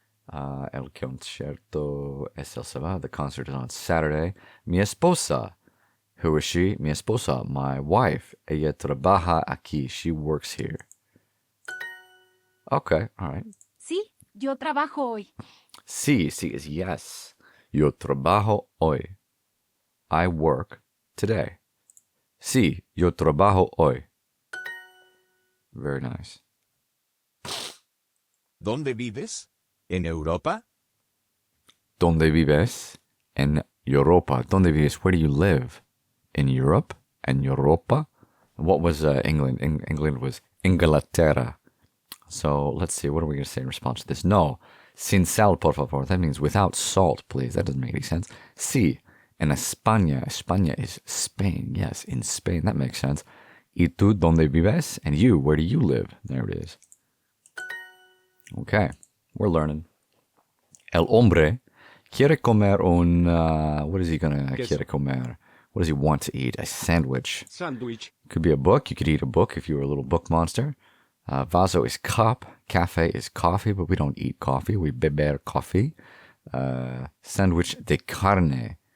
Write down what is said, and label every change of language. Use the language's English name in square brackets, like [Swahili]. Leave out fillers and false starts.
[Spanish] El concierto es el sábado. [English] The concert is on Saturday. [Spanish] Mi esposa. [English] Who is she? Mi esposa. My wife. [Spanish] Ella trabaja aquí. [English] She works here. Okay, all right. [Spanish] Sí, yo trabajo hoy. Sí [English] is yes. [Spanish] Yo trabajo hoy. [English] I work today. [Spanish] Sí, yo trabajo hoy. [English] Very nice. [Spanish] ¿Dónde vives? ¿En Europa? ¿Dónde vives? En Europa. ¿Dónde vives? [English] Where do you live? In Europe? [Spanish] En Europa? [English] What was England? England was Inglaterra. So let's see, what are we going to say in response to this? No. [Spanish] Sin sal, por favor. [English] That means without salt, please. That doesn't make any sense. [Spanish] Sí. En España. [English] España is Spain. Yes, in Spain. That makes sense. [Spanish] ¿Y tú dónde vives? [English] And you, where do you live? There it is. Okay, we're learning. [Spanish] El hombre quiere comer un... [English] what is he going to [Spanish] quiere comer? [English] What does he want to eat? A sandwich. Sandwich. Could be a book. You could eat a book if you were a little book monster. Vaso is cup. Cafe is coffee, but we don't eat coffee. We beber coffee. [Spanish] Sandwich de carne.